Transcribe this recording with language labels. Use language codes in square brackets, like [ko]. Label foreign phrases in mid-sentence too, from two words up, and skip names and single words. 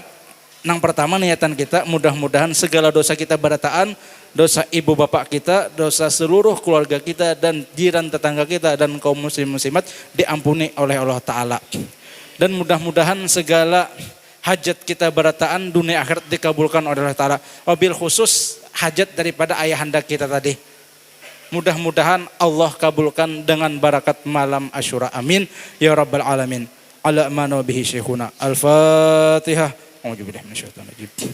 [ms] Nang pertama niatan kita mudah-mudahan segala dosa kita berataan, dosa ibu bapak kita, dosa seluruh keluarga kita dan jiran tetangga kita dan kaum muslim muslimat diampuni oleh Allah Ta'ala. Dan mudah-mudahan segala hajat kita berataan dunia akhirat dikabulkan oleh Allah Ta'ala. [ar] وبالخصوص [ms] hajat daripada ayahanda kita tadi. Mudah-mudahan Allah kabulkan dengan barakat malam Asyura. [ar] آمين يا رب العالمين على من نوى به شيخنا. Al-Fatihah. أعوذ بالله من الشيطان الرجيم.